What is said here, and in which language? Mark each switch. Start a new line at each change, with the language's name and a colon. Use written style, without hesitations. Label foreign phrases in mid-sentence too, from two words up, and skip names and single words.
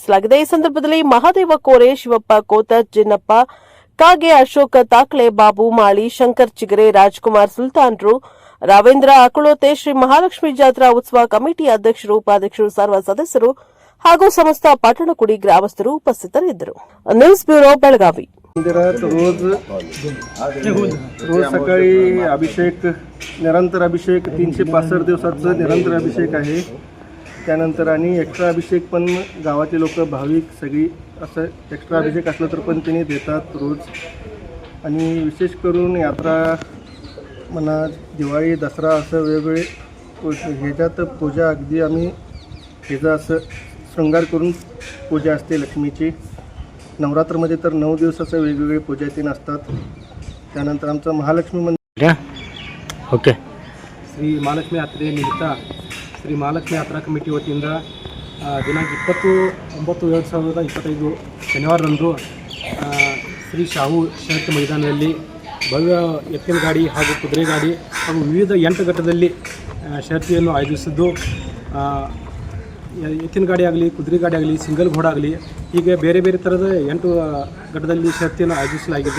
Kannada: ಈ ಸಂದರ್ಭದಲ್ಲಿ ಮಹಾದೇವ ಕೋರೆ, ಶಿವಪ್ಪ ಕೋತರ್, ಜಿನ್ನಪ್ಪ ಕಾಗೆ, ಅಶೋಕ್ ತಾಕ್ಳೆ, ಬಾಬು ಮಾಳಿ, ಶಂಕರ್ ಚಿಗರೆ, ರಾಜ್ಕುಮಾರ್ ಸುಲ್ತಾನ್ರು, ರಾವೇಂದ್ರ ಅಕುಳೋತೆ, ಶ್ರೀ ಮಹಾಲಕ್ಷ್ಮಿ ಜಾತ್ರಾ ಉತ್ಸವ ಕಮಿಟಿ ಅಧ್ಯಕ್ಷರು, ಉಪಾಧ್ಯಕ್ಷರು, ಸರ್ವ ಸದಸ್ಯರು ಹಾಗೂ ಸಮಸ್ತ ಪಟ್ಟಣಕುಡಿ ಗ್ರಾಮಸ್ಥರು ಉಪಸ್ಥಿತರಿದ್ದರು. ನ್ಯೂಸ್ ಬ್ಯೂರೋ, ಬೆಳಗಾವಿ.
Marathi: मंदिरात रोज सकाळी अभिषेक, निरंतर अभिषेक, 365 दिवसाचं निरंतर अभिषेक आहे. त्यानंतर आणि एक्स्ट्रा अभिषेक पण गावातील लोक, भाविक सगळी असं एक्स्ट्रा अभिषेक असलं तर पण त्यांनी देतात रोज. आणि विशेष करून यात्रा म्हणा, दिवाळी, दसरा असं वेगवेगळे ह्याच्यात पूजा, अगदी आम्ही ह्याचं असं शृंगार करून पूजा असते लक्ष्मीची. नवरात्रमध्ये तर 9 दिवसाचं वेगवेगळे पूजा तीन असतात. त्यानंतर आमचं महालक्ष्मी मंदिर ओके
Kannada: ಶ್ರೀ ಮಹಾಲಕ್ಷ್ಮಿ ಯಾತ್ರೆ ನಿಮಿತ್ತ ಶ್ರೀ ಮಹಾಲಕ್ಷ್ಮಿ ಯಾತ್ರಾ ಕಮಿಟಿ ವತಿಯಿಂದ ದಿನಾಂಕ 20/9/2025 ಶನಿವಾರದಂದು ಶ್ರೀ ಶಾಹು ಶರತ್ ಮೈದಾನದಲ್ಲಿ ಭವ್ಯ ಎತ್ತಿನ ಗಾಡಿ ಹಾಗೂ ಕುದುರೆ ಗಾಡಿ ಹಾಗೂ ವಿವಿಧ 8 ಘಟ್ಟದಲ್ಲಿ ಶರತ್ತಿಯನ್ನು ಆಯೋಜಿಸಿದ್ದು, ಎತ್ತಿನ ಗಾಡಿ ಆಗಲಿ, ಕುದುರೆ ಗಾಡಿ ಆಗಲಿ, ಸಿಂಗಲ್ ಘೋಡ ಆಗಲಿ, ಹೀಗೆ ಬೇರೆ ಬೇರೆ ಥರದ 8 ಘಟ್ಟದಲ್ಲಿ ಶರತ್ತಿಯನ್ನು ಆಯೋಜಿಸಲಾಗಿದೆ.